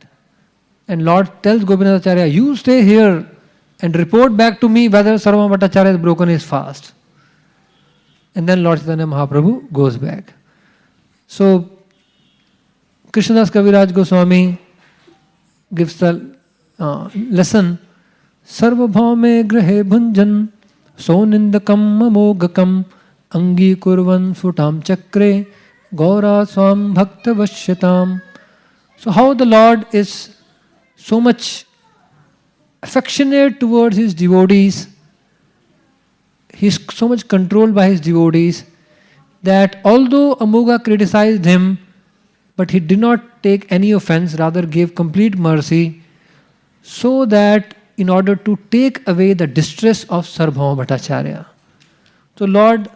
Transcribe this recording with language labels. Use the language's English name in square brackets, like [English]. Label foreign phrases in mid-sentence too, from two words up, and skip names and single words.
[English] And Lord tells Gopinath Acharya, you stay here and report back to me whether Sarvabhauma Bhattacharya has broken his fast. And then Lord Chaitanya Mahaprabhu goes back. So, Krishnadas Kaviraj Goswami gives the lesson, [Sanskrit] सार्वभौमे ग्रहे भुञ्जन् सोनिन्दकम् अमोगकम् अङ्गी कुर्वन् सुतम् चक्रे गौर स्वम् भक्त वश्यताम्. [English] So how the Lord is so much affectionate towards his devotees, he is so much controlled by his devotees that although Amogha criticized him, but he did not take any offense, rather gave complete mercy, so that in order to take away the distress of Sarvabhauma Bhattacharya.